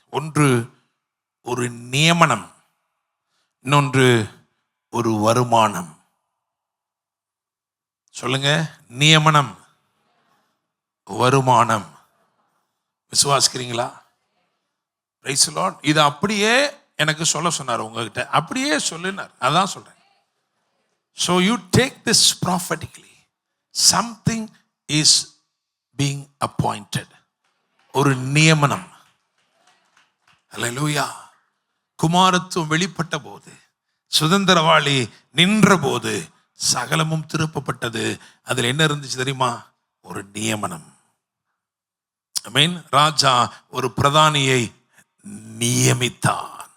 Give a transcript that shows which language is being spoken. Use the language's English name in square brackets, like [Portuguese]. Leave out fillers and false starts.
[Tamil] ஒன்று ஒரு நியமனம், இன்னொன்று ஒரு வருமானம். சொல்லுங்க, நியமனம், வருமானம். விசுவாசிக்கிறீங்களா? [English] Praise the Lord. [Tamil] இது அப்படியே எனக்கு சொல்ல சொன்னார், உங்ககிட்ட அப்படியே சொல்லினார், அதான் சொல்றேன். [English] So you take this prophetically. Something is being appointed. [Tamil] ஒரு நியமனம். அல்லேலூயா. குமாரத்துவம் வெளிப்பட்ட போது, சுதந்திரவாளி நின்ற போது சகலமும் திருப்பப்பட்டது. அதில் என்ன இருந்துச்சு தெரியுமா? ஒரு நியமனம். ஆமென். ராஜா ஒரு பிரதானியை நியமித்தார்.